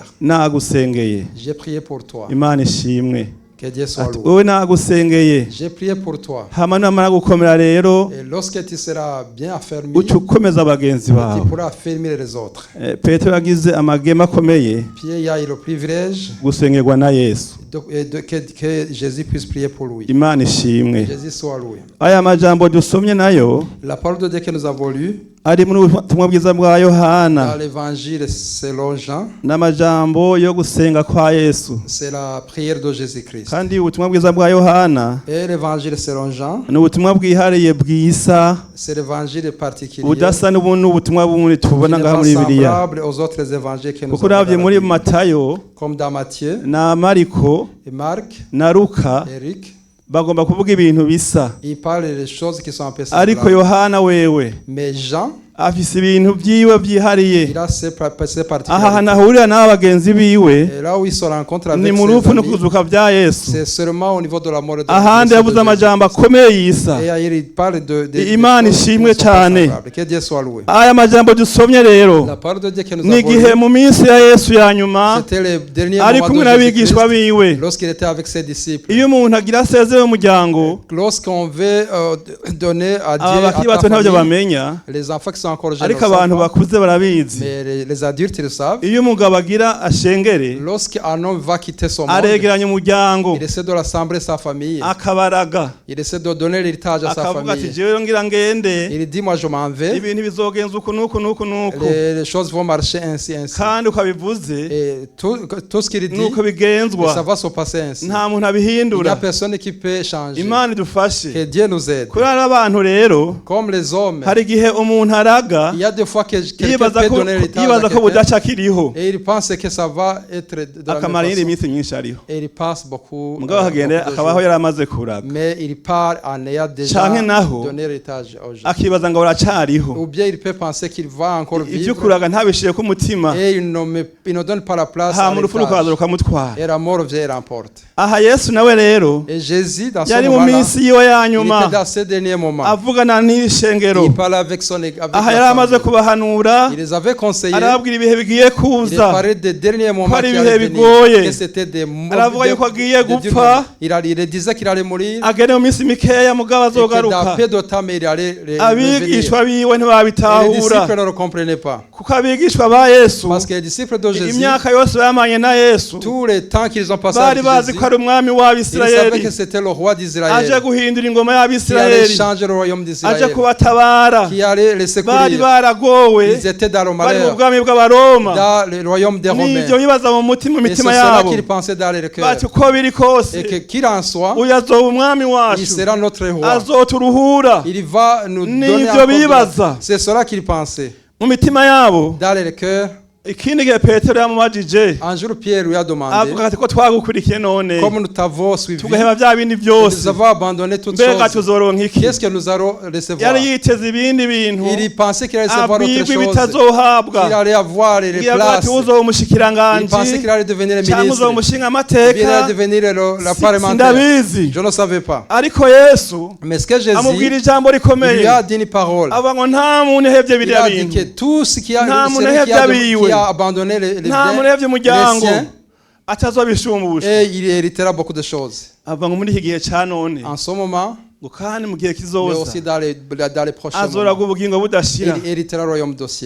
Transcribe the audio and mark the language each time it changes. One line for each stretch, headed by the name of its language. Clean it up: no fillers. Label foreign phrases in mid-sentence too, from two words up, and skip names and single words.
Rundi: nagusengeye.
French: j'ai prié pour toi.
Rundi: Imana ishimwe,
French: Que Dieu soit
Rundi: ati
French: loué.
Rundi: wowe nagusengeye,
French: J'ai prié pour toi.
Rundi: hama namara gukomera rero
French: Et lorsque tu seras bien affermi,
Rundi: uca ukomeza abagenzi
French: tu
Rundi: bawe.
French: pourras affermir les autres.
Rundi: Petero yagize amagema akomeye
French: Pierre a eu le privilège
Rundi: gusengerwa na Yesu.
French: que Jésus puisse prier pour lui.
Rundi: Imana ishimwe.
French: Jésus soit loué.
Rundi: Aya majambo dusomye nayo
French: La parole de Dieu que nous avons lue
Rundi: ari mu butumwa bwiza bwa
French: dans
Rundi: Yohana,
French: l'évangile selon Jean,
Rundi: n'amajambo yo gusenga kwa Yesu.
French: c'est la prière de Jésus-Christ.
Rundi: Kandi ubutumwa bwiza bwa Yohana
French: Et l'évangile selon Jean,
Rundi: ni ubutumwa bwihariye bwisa,
French: c'est l'évangile particulier
Rundi: budasa n'ubutumwa bumwe
French: qui
Rundi: tubona
French: n'est
Rundi: ngaha
French: pas
Rundi: muri Bibiliya.
French: semblable aux autres évangiles que nous
Rundi: Kuko
French: avons
Rundi: uravye
French: dans
Rundi: muri
French: la Bible.
Rundi: Matayo
French: Comme dans Matthieu,
Rundi: na Mariko
French: et Marc,
Rundi: na Luka
French: Éric,
Rundi: bagomba kuvuga ibintu bisa,
French: ils parlent des choses qui sont un peu
Rundi: ariko
French: semblables.
Rundi: Yohana wewe
French: Mais Jean,
Rundi: afise ibintu vyiwe vyihariye.
French: il a ses
Rundi: Aha
French: particularités.
Rundi: hantu ahurira n'aba bagenzi biwe
French: Et là où il se rencontre
Rundi: ni
French: avec
Rundi: mu rupfu
French: ses
Rundi: no
French: amis,
Rundi: kuzuka vya Yesu.
French: c'est seulement au niveau de la mort de
Rundi: Ahandi yavuze
French: Jésus.
Rundi: amajambo akomeye yisa.
French: Et il parle de
Rundi: Imana
French: choses qui
Rundi: ishimwe
French: ne sont pas
Rundi: cane.
French: semblables. Que Dieu soit loué.
Rundi: Aya majambo dusomye rero
French: La parole de Dieu que nous
Rundi: ni
French: avons
Rundi: igihe
French: lue,
Rundi: mu minsi ya Yesu ya nyuma
French: c'était les derniers
Rundi: ari
French: moments
Rundi: kumwe
French: de
Rundi: n'abigishwa
French: Jésus-Christ
Rundi: biwe.
French: lorsqu'il était avec ses disciples.
Rundi: Iyo umuntu agira asezere mu muryango,
French: Lorsqu'on veut donner à Dieu
Rundi: aba
French: à
Rundi: bakiri
French: ta
Rundi: bato ntabyo
French: famille,
Rundi: bamenya,
French: les enfants qui sont encore jeunes,
Rundi: ariko
French: ne savent
Rundi: abantu
French: pas,
Rundi: bakuze barabizi.
French: mais les adultes ils le savent.
Rundi: Iyo umugabo agira ashengere,
French: Lorsqu'un homme va quitter son monde,
Rundi: aregeranya umuryango,
French: il essaie de rassembler sa famille.
Rundi: akabaraga,
French: Il essaie de donner l'héritage à sa
Rundi: akavuga ati
French: famille.
Rundi: jewe ngira ngende,
French: Il dit, moi je m'en vais.
Rundi: ibintu bizogenza uku n'uku n'uku n'uku,
French: Les choses vont marcher ainsi, ainsi.
Rundi: kandi ukabivuze
French: Et tout ce qu'il dit,
Rundi: nuko
French: ça
Rundi: bigenzwa,
French: va se passer ainsi.
Rundi: nta muntu
French: Il n'y a
Rundi: abihindura.
French: personne qui peut changer.
Rundi: Imana idufashe.
French: Que Dieu nous aide.
Rundi: Kuri aba bantu rero
French: Comme les hommes,
Rundi: hari igihe umuntu yaga
French: Il y a des fois que quelqu'un
Rundi: yibaza
French: peut
Rundi: ko
French: donner l'héritage à
Rundi: yibaza ko
French: quelqu'un
Rundi: budaca akiriho
French: et il pense que ça va être de la
Rundi: akamara
French: même
Rundi: iyindi
French: façon.
Rundi: minsi myinshi ariho
French: Et il passe beaucoup,
Rundi: mugabo akagenda
French: beaucoup de
Rundi: akabaho
French: jours.
Rundi: yari amaze kuraga
French: Mais il part en ayant déjà
Rundi: Canke naho,
French: donné l'héritage aux gens.
Rundi: akibaza ngo buracariho
French: Ou bien il peut penser qu'il va encore
Rundi: ivyo
French: vivre
Rundi: kuraga ntabishire ku mutima
French: et il ne donne pas la place à
Rundi: hama urupfu rukaza
French: l'héritage.
Rundi: rukamutwara
French: Et la mort vient et l'emporte.
Rundi: aha yesu nawe rero
French: Et Jésus, dans ce
Rundi: yari mu
French: moment-là,
Rundi: minsi yiwe ya
French: il
Rundi: nyuma
French: était dans ces derniers moments.
Rundi: avugana n'ishengero
French: Il parlait avec son avec
Rundi: aha yari
French: la
Rundi: amaze
French: famille.
Rundi: kubahanura
French: Il les avait conseillés.
Rundi: arababwira ibihe bigiye
French: Il
Rundi: kuza
French: parlait des derniers moments
Rundi: Hari
French: qui
Rundi: ibihe
French: allaient
Rundi: bigoye.
French: venir. Que c'était des
Rundi: Aravuga yuko agiye gupfa.
French: Il disait qu'il allait mourir.
Rundi: agene mu minsi mikeya mugabo
French: Et que dans
Rundi: azogaruka
French: peu de temps, mais il allait revenir.
Rundi: abigishwa biwe
French: Et les
Rundi: ntibabitahura
French: disciples ne le comprenaient pas.
Rundi: kuko abigishwa ba yesu
French: Parce que les disciples de Jésus,
Rundi: imyaka yose bamanye na yesu
French: tous les temps qu'ils ont passé
Rundi: bari
French: avec
Rundi: bazi
French: Jésus,
Rundi: ko ari umwami
French: ils savaient
Rundi: w'abisirayeli
French: que c'était le roi
Rundi: aje
French: d'Israël
Rundi: guhindura ingoma
French: qui allait
Rundi: y'abisirayeli
French: changer le royaume
Rundi: aje
French: d'Israël,
Rundi: kubatabara
French: qui allait les
Rundi: bari
French: secourir.
Rundi: baragowe
French: Ils étaient dans le
Rundi: bari mu
French: malheur,
Rundi: bwami bw'abaroma
French: dans le royaume des Romains.
Rundi: n'ivyo bibaza mu mutima
French: Et c'est
Rundi: imitima
French: cela
Rundi: yabo
French: qu'ils pensaient dans leur cœur.
Rundi: bati uko biri kose
French: Et que qu'il en soit,
Rundi: uyu azoba umwami
French: il
Rundi: wacu
French: sera notre roi.
Rundi: azoturuhura
French: Il va nous
Rundi: Ni
French: donner
Rundi: ivyo
French: encore de la-
Rundi: bibaza.
French: C'est cela qu'ils pensaient.
Rundi: mu mitima yabo
French: Dans leur cœur,
Rundi: ikindi gihe petero yamubajije
French: un jour Pierre lui a demandé,
Rundi: avuga ati ko twagukurikiye none
French: comme nous t'avons suivi,
Rundi: tugaheba bya bindi
French: nous
Rundi: byose
French: avons abandonné toutes
Rundi: mbega
French: choses.
Rundi: tuzoronka iki
French: Qu'est-ce que nous allons recevoir?
Rundi: yari yiteze ibindi bintu
French: Il pensait qu'il allait recevoir autre
Rundi: abwirwa
French: chose, qu'il
Rundi: ibitazohabwa
French: allait avoir les
Rundi: ngira ati
French: places.
Rundi: uzoba
French: Il
Rundi: umushikiranganji
French: pensait qu'il allait devenir le
Rundi: cyangwa
French: ministre,
Rundi: uzoba umushinga
French: qu'il
Rundi: amateka
French: allait devenir la parlementaire.
Rundi: sindabizi
French: Je ne savais pas.
Rundi: ariko yesu
French: Mais ce que Jésus
Rundi: amubwira ijambo
French: il lui
Rundi: rikomeye
French: a dit une parole.
Rundi: avuga ngo nta muntu uhevye
French: Il
Rundi: biriya
French: a dit que
Rundi: bintu
French: tout ce qui a,
Rundi: Nta muntu
French: celui qui
Rundi: uhevye
French: qui a abandonné les
Rundi: nta muntu
French: biens,
Rundi: uhevye umuryango
French: les siens,
Rundi: atazobishumbusha
French: et il héritera beaucoup de choses.
Rundi: avuga ngo muri iki gihe ca none
French: En ce moment,
Rundi: ngo kandi mu gihe
French: mais
Rundi: kizoza
French: aussi dans les prochains
Rundi: azoraga
French: moments,
Rundi: ubugingo budashira
French: il héritera le royaume d'Ossier.